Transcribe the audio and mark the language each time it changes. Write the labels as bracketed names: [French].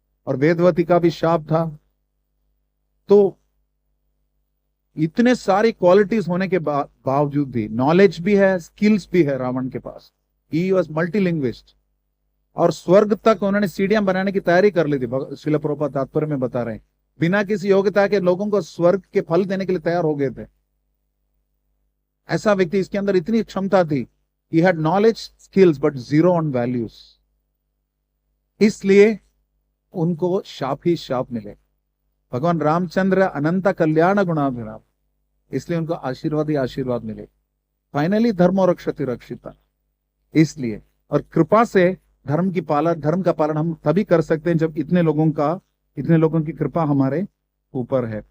[Hindi] और वेदवती का भी शाप था। तो इतने सारी क्वालिटीज होने के बावजूद भी, नॉलेज भी है, स्किल्स भी है रावण के पास, [English] he was multilinguist, [Hindi] और स्वर्ग तक उन्होंने सीढ़ियां बनाने की तैयारी कर ली थी। श्रील प्रभुपाद तात्पर्य में बता रहे हैं, बिना किसी योग्यता के लोगों को स्वर्ग के फल देने के लिए तैयार हो गए थे। ऐसा व्यक्ति, इसके अंदर इतनी क्षमता थी। [English] He had knowledge, skills, but zero on values. [Hindi] इसलिए उनको शाप ही शाप मिले। भगवान रामचंद्र अनंत कल्याण गुणाभिराम, इसलिए उनको आशीर्वाद ही आशीर्वाद मिले। फाइनली [Sanskrit] धर्मो रक्षति रक्षिता, [Hindi] इसलिए। और कृपा से धर्म का पालन हम तभी कर सकते हैं जब इतने लोगों की कृपा हमारे ऊपर है।